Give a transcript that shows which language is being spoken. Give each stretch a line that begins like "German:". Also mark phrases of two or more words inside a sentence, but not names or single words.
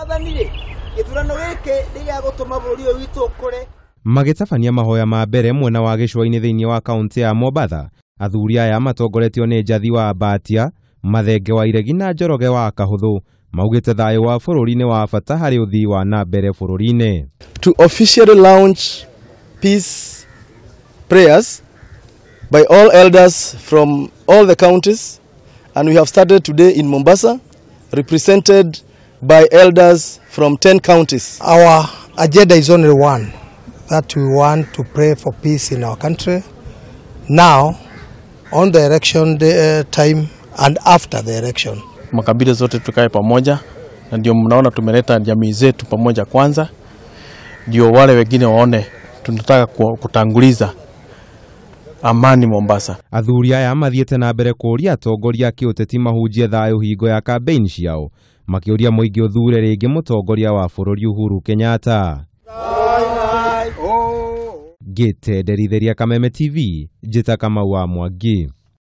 Kikuyu: Magĩtabania mahoya ma mbere mwena wa gĩcũa-inĩ thĩinĩ wa kaunti ya Mombatha, athuri aya matongoretio nĩ Njathi wa Mbatia, Mathenge wa Iregi na Njoroge wa Kahũthũ, maugĩte thayũ wa bũrũri nĩ wa bata harĩ ũthii wa na mbere bũrũri-inĩ.
English: To officially launch peace prayers by all elders from all the counties, and we have started today in Mombasa, represented by elders from 10 counties. Our agenda is only one, that we want to pray for peace in our country now, on the election time and after the election.
Swahili: Makabila zote tukae pamoja, na ndio mnaona tumeleta jamii zetu pamoja kwanza, ndio wale wengine waone tunataka kutanguliza amani Mombasa.
Kikuyu: Athuri aya mathiĩte na mbere kũria atongoria kĩũteti mahunjie thayũ hingo ya campaign ciao, makĩũria mũingĩ ũthure rĩngĩ mũtongoria wa bũrũri Uhuru Kenyatta. Gĩtenderithĩria Kameme TV, njĩta Kamau wa Mwangi.